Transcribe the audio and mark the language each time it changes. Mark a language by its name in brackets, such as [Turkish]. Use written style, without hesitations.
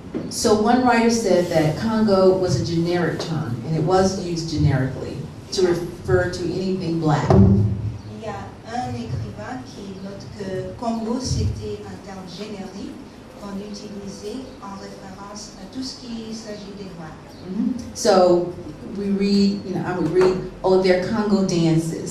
[English] So one writer said that Congo was a generic term, and it was used generically to refer to anything black. [French] Il y a un écrivain qui note que Congo c'était un terme générique qu'on utilisait en référence à tout ce qui s'agit des noirs. [English] So we read, I would read, oh, they're Congo dances.